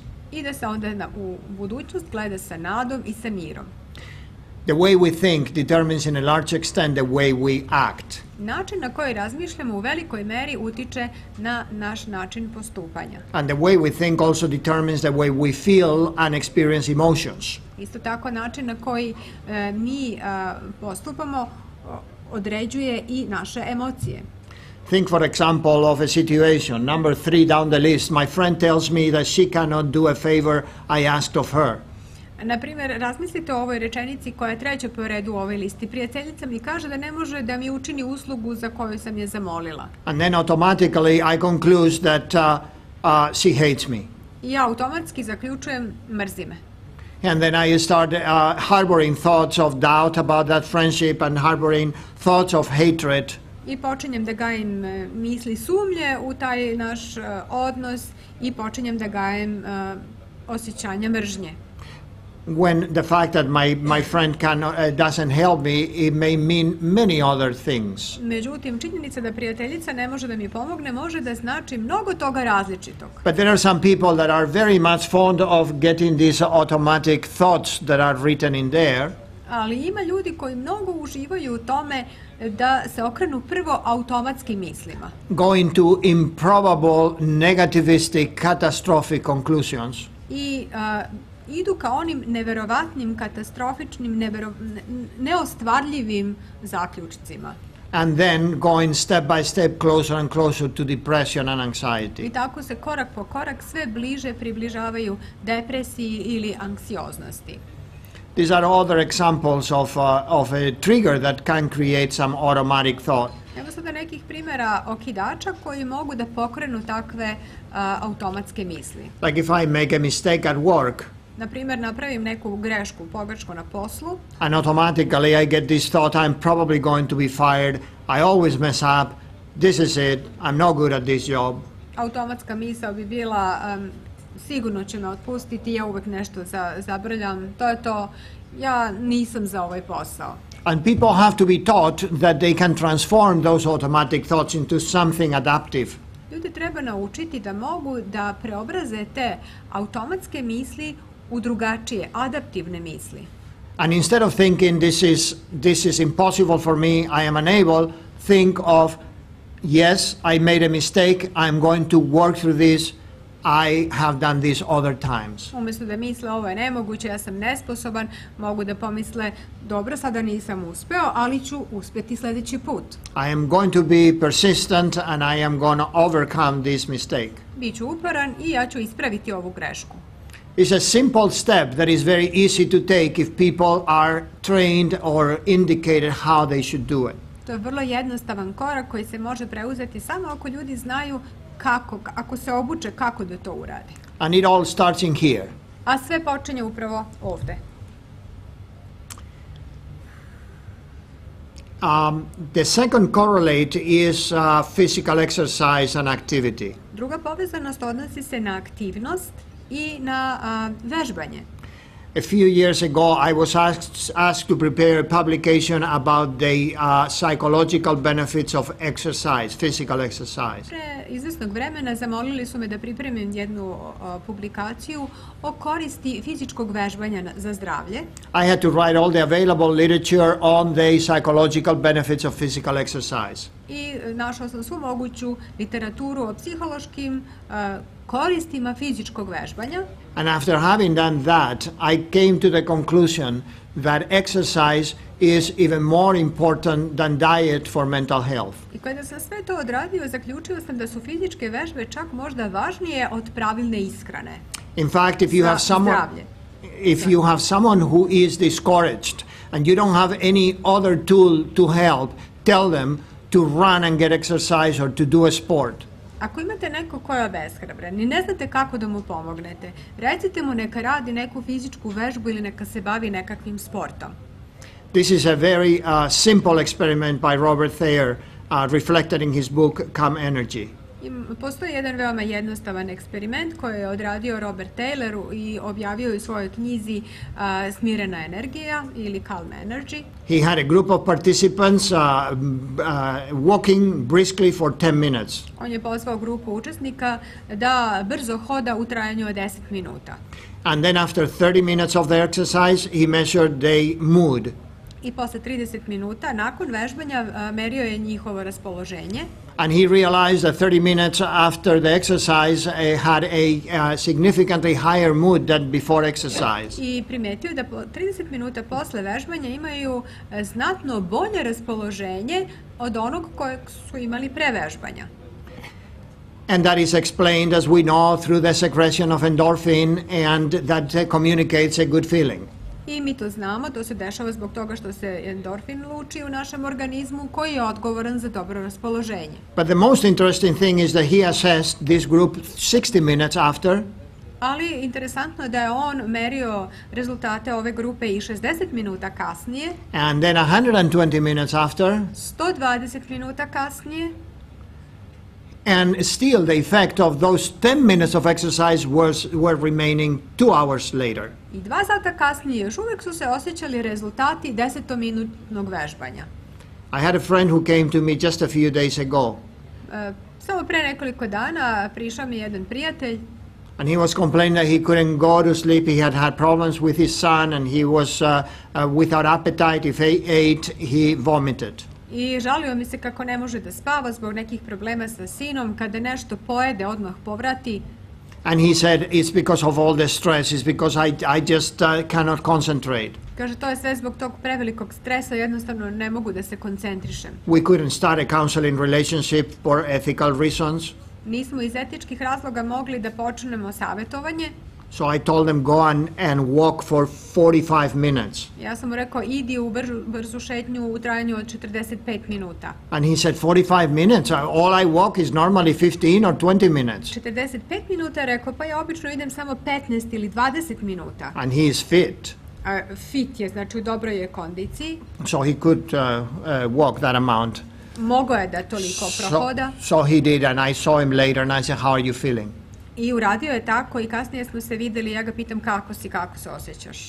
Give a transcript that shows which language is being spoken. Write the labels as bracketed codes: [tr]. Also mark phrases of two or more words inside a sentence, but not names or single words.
[sr] I da se onda u budućnost gleda sa nadom i sa mirom. [en] The way we think determines in a large extent the way we act. [sr] Način na koji razmišljamo u velikoj meri utiče na naš način postupanja. [en] And the way we think also determines the way we feel and experience emotions. [sr] Isto tako način na koji mi postupamo određuje i naše emocije. [en] Think, for example, of a situation, number 3 down the list. My friend tells me that she cannot do a favor I asked of her. [sr] Naprimjer, razmislite o ovoj rečenici koja je treća po redu u ovoj listi. Prijateljica mi kaže da ne može da mi učini uslugu za koju sam je zamolila. [en] And then automatically I conclude that she hates me. [sr] I ja automatski zaključujem mrzi me. [en] And then I start harboring thoughts of doubt about that friendship and harboring thoughts of hatred. [sr] I počinjem da gajim misli sumnje u taj naš odnos i počinjem da gajem osjećanja mržnje. [en] when the fact that my friend doesn't help me, it may mean many other things. [sr] Međutim, činjenica da prijateljica ne može da mi pomogne može da znači mnogo toga različitog. [en] But there are some people that are very much fond of getting these automatic thoughts that are written in there. [sr] Ali ima ljudi koji mnogo uživaju u tome da se okrenu prvo automatskim mislima. [en] Going to improbable, negativistic, catastrophic conclusions. [sr] I idu ka onim neverovatnim, katastrofičnim, neostvarljivim zaključcima. [en] And then going step by step closer and closer to depression and anxiety. [sr] I tako se korak po korak sve bliže približavaju depresiji ili anksioznosti. [en] These are other examples of a trigger that can create some automatic thought. [sr] Evo sada nekih primjera okidača koji mogu da pokrenu takve automatske misli. [en] Like if I make a mistake at work, [sr] Na primjer, napravim neku grešku, pogrešku na poslu, [en] and automatically I get this thought, I'm probably going to be fired, I always mess up, this is it, I'm no good at this job. [sr] automatska misao bi bila sigurno će me otpustiti, ja uvek nešto zabrljam, to je to, ja nisam za ovaj posao. [en] And people have to be taught that they can transform those automatic thoughts into something adaptive. [sr] Ljudi treba naučiti da mogu da preobraze te automatske misli u drugačije, adaptivne misli. [en] And instead of thinking this is impossible for me, I am unable, think of, yes, I made a mistake, I'm going to work through this, I have done this other times. [sr] Umjesto da misle ovo je nemoguće, ja sam nesposoban, mogu da pomisle, dobro, sada nisam uspeo, ali ću uspjeti sljedeći put. [en] I am going to be persistent and I am going to overcome this mistake. [sr] Biću uporan i ja ću ispraviti ovu grešku. [en] It's a simple step that is very easy to take if people are trained or indicated how they should do it. [sr] To je vrlo jednostavan korak koji se može preuzeti samo ako ljudi znaju kako, ako se obuče kako da to uradi. [en] And it all starts in here. [sr] A sve počinje upravo ovde. [en] The second correlate is physical exercise and activity. [sr] Druga povezanost odnosi se na aktivnost i na vežbanje. [en] A few years ago, I was asked to prepare a publication about the psychological benefits of exercise, physical exercise. [sr] Pre izvesnog vremena zamolili su me da pripremim jednu publikaciju o koristi fizičkog vežbanja za zdravlje. [en] I had to write all the available literature on the psychological benefits of physical exercise. [sr] I našao sam svu moguću literaturu o psihološkim koristima fizičkog vežbanja. [en] And after having done that, I came to the conclusion that exercise is even more important than diet for mental health. [sr] I kada sam sve to odradio, zaključio sam da su fizičke vežbe čak možda važnije od pravilne ishrane. [en] In fact, if you have someone who is discouraged and you don't have any other tool to help, tell them to run and get exercise or to do a sport. [sr] Ako imate neko ko je obeshrabren i ne znate kako da mu pomognete, recite mu neka radi neku fizičku vežbu ili neka se bavi nekakvim sportom. [en] This is a very simple experiment by Robert Thayer, reflected in his book Calm Energy. [sr] Postoji jedan veoma jednostavan eksperiment koji je odradio Robert Thayer i objavio u svojoj knjizi Smirena energija ili Calm Energy. [en] He had a group of participants walking briskly for 10 minutes. [sr] On je pozvao grupu učesnika da brzo hoda u trajanju od 10 minuta. [en] And then after 30 minutes of the exercise, he measured their mood. [sr] I posle 30 minuta nakon vežbanja merio je njihovo raspoloženje. [en] And he realized that 30 minutes after the exercise had a significantly higher mood than before exercise. [sr] I primetio da 30 minuta posle vežbanja imaju znatno bolje raspoloženje od onog kojeg su imali pre vežbanja. [en] And that is explained, as we know, through the secretion of endorphin, and that communicates a good feeling. [sr] I mi to znamo, to se dešava zbog toga što se endorfin luči u našem organizmu koji je odgovoran za dobro raspoloženje. [en] But the most interesting thing is that he assessed this group 60 minutes after. [sr] Ali interesantno je da je on merio rezultate ove grupe i 60 minuta kasnije. [en] And then 120 minutes after. [sr] 120 minuta kasnije. [en] And still the effect of those 10 minutes of exercise were remaining 2 hours later. [sr] I 2 sata kasnije još uvijek su se osjećali rezultati 10-minutnog vežbanja. [en] I had a friend who came to me just a few days ago. [sr] Samo pre nekoliko dana prišao mi jedan prijatelj. [en] And he was complaining that he couldn't go to sleep. He had problems with his son and he was without appetite. If he ate, he vomited. [sr] I žalio mi se kako ne može da spava zbog nekih problema sa sinom. Kada nešto pojede, odmah povrati. [en] And he said, it's because of all the stress. It's because I just cannot concentrate. [sr] Kaže, to je sve zbog tog prevelikog stresa, jednostavno ne mogu da se koncentrišem. [en] We couldn't start a counseling relationship for ethical reasons. [sr] Nismo iz etičkih razloga mogli da počnemo savjetovanje. [en] So I told him, go and walk for 45 minutes. [sr] Ja sam mu rekao, idi u brzu šetnju u trajanju od 45 minuta. [en] And he said, 45 minutes? All I walk is normally 15 or 20 minutes. [sr] 45 minuta, rekao, pa ja obično idem samo 15 ili 20 minuta. [en] And he is fit. [sr] Fit je, znači u dobroj je kondiciji. [en] So he could walk that amount. [sr] Mogao je da toliko prohoda. [en] So he did, and I saw him later and I said, how are you feeling? [sr] I uradio je tako i kasnije smo se videli, ja ga pitam kako si, kako se osjećaš.